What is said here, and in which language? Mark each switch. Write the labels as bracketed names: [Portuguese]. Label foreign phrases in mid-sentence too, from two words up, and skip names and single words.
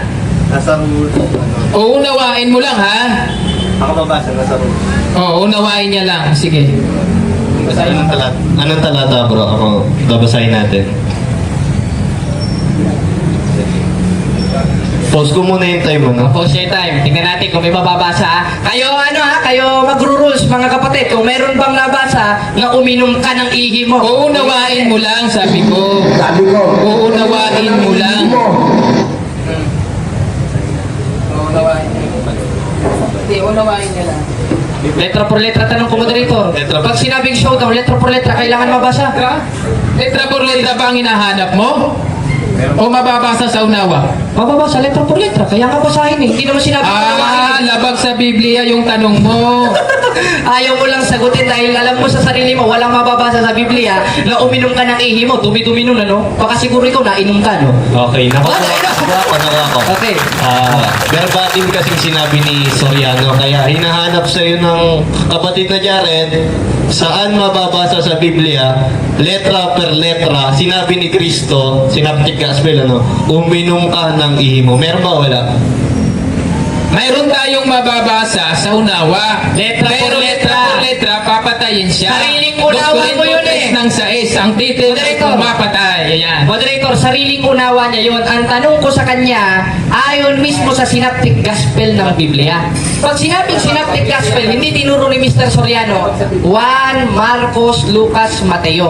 [Filipino] Uunawain mo lang ha. Ako babasa, nasa room. Oo, unawain niya lang. Sige. Anong talata? Anong talata, bro? Ako, babasahin natin. Pause ko muna yung time, ano? [English] Pause your time. [Filipino] Tingnan natin kung may mababasa ha. Kayo ano ha, kayo magro-rules mga kapatid. Kung meron bang nabasa na uminom ka ng ihi mo. Uunawain mo lang, sabi ko. Sabi ko, Uunawain mo lang. [Spanish] Letra por letra, [Filipino] tanong ko moderator. Letra- Pag sinabing showdown, [Spanish] letra por letra, [Filipino] kailangan mabasa. [Spanish] Letra por letra [Filipino] ba ang hinahanap mo? O mababasa sa unawa? Mababasa, [Spanish] letra por letra, [Filipino] kaya nga basahin eh. Hindi naman sinabi ko Labag sa Biblia yung tanong mo. Ayaw mo lang sagutin dahil alam mo sa sarili mo, walang mababasa sa Biblia na uminom ka ng ihi mo. Dumi-dumi nun, ano? Baka siguro ikaw nainom ka, no? Okay, nakuha ko. Okay. Verbatim kasing sinabi ni Soriano, kaya hinahanap sa'yo ng kapatid na Jared, saan mababasa sa Biblia, [Spanish] letra per letra, [Filipino] sinabi ni Kristo, Synoptic Gospel, ano, uminom ka ng ihi mo. Meron ba wala? Mayroon tayong mababasa sa unawa. Letra Pero por letra letra. [Spanish] por letra, [Filipino] papatayin siya. Sariling unawa mo yun eh. Ng 6, ang titik ay Moderator. pumapatay. Ayan. Moderator, sariling unawa niya yun. Ang tanong ko sa kanya, ayon mismo sa Synoptic Gospel ng Biblia. Pag sinabing Synoptic Gospel, hindi tinuro ni Mr. Soriano, Juan, Marcos, Lucas, Mateo.